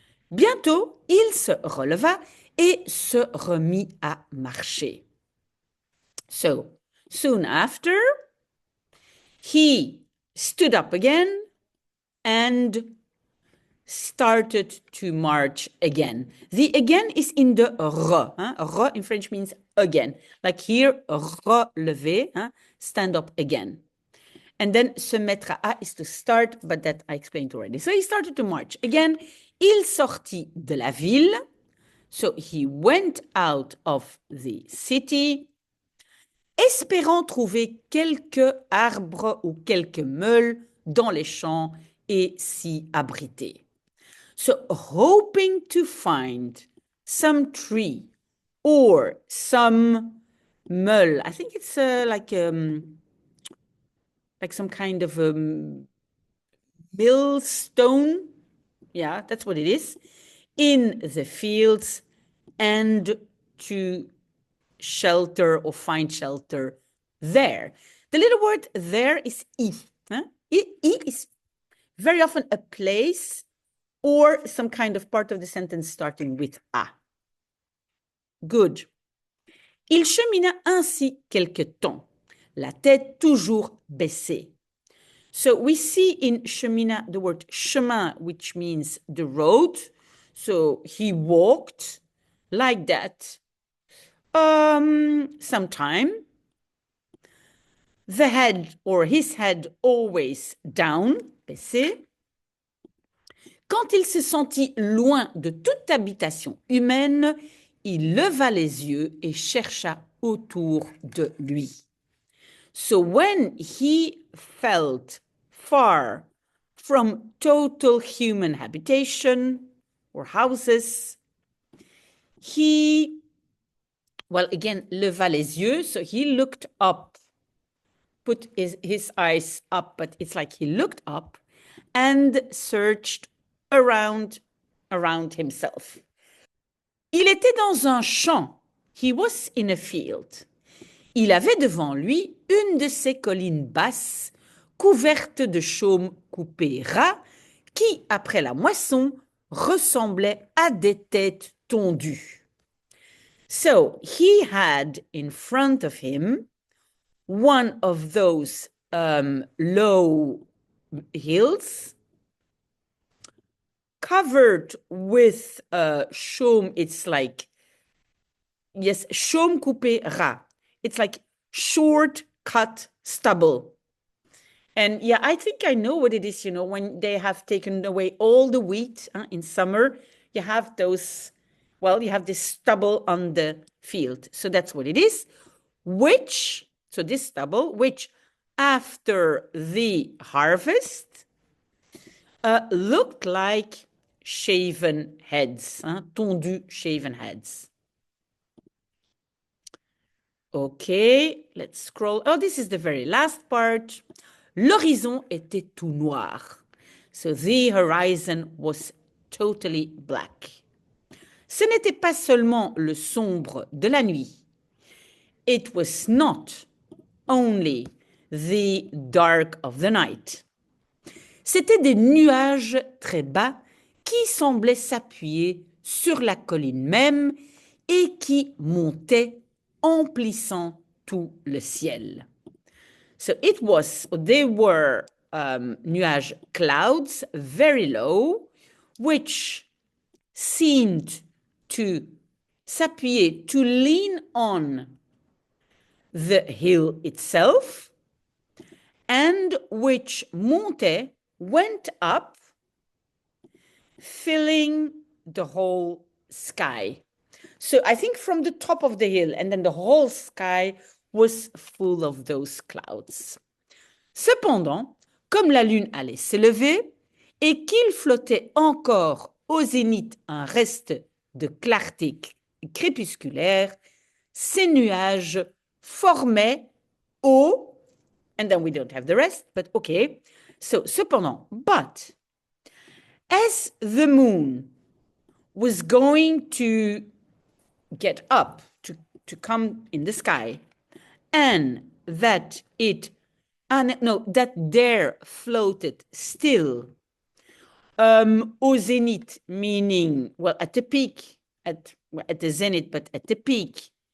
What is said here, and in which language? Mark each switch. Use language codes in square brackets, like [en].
[fr] Bientôt, il se releva et se remit à marcher. [en] So, soon after, he stood up again and started to march again. The again is in the re. Re in French means again. Like here, relever, stand up again. And then [fr] se mettre à [en] is to start, but that I explained already. So he started to march. Again, [fr] il sortit de la ville. [en] So he went out of the city, [fr] espérant trouver quelques arbres ou quelques meules dans les champs et s'y abriter. [en] So hoping to find some tree or some meule. I think it's like some kind of millstone. Yeah, that's what it is. In the fields, and to shelter or find shelter there. The little word there is I. Huh? I is very often a place or some kind of part of the sentence starting with A. Good. [fr] Il chemina ainsi quelque temps, la tête toujours baissée. [en] So we see in chemina the word chemin, which means the road. So he walked like that some time. The head or his head always down, baissé. [fr] Quand il se sentit loin de toute habitation humaine, il leva les yeux et chercha autour de lui. [en] So when he felt far from total human habitation or houses, he, well, again, [fr] leva les yeux, [en] so he looked up, put his eyes up, but it's like he looked up and searched around himself. [fr] Il était dans un champ. [en] He was in a field. [fr] Il avait devant lui une de ces collines basses, couvertes de chaume coupé ras, qui, après la moisson, ressemblaient à des têtes tondues. [en] So he had in front of him one of those low hills covered with chaume. It's like, yes, [fr] chaume coupé ras. [en] It's like short cut stubble. And yeah, I think I know what it is, you know, when they have taken away all the wheat in summer, you have those, well, you have this stubble on the field. So that's what it is, so this stubble, which after the harvest looked like shaven heads, tondu shaven heads. Okay, let's scroll. Oh, this is the very last part. [fr] L'horizon était tout noir. [en] So the horizon was totally black. [fr] Ce n'était pas seulement le sombre de la nuit. [en] It was not only the dark of the night. [fr] C'étaient des nuages très bas qui semblaient s'appuyer sur la colline même et qui montaient emplissant tout le ciel. [en] So they were nuages, clouds, very low, which seemed to s'appuyer, to lean on the hill itself, and which went up, filling the whole sky. So I think from the top of the hill, and then the whole sky was full of those clouds. [fr] Cependant, comme la lune allait s'élever et qu'il flottait encore au zénith un reste de clarté crépusculaire, ces nuages formaient au, [en] and then we don't have the rest, but okay. So, cependant, but as the moon was going to get up, to come in the sky, and that that there floated still au zenith, meaning, well, at the peak, at the zenith, but at the peak,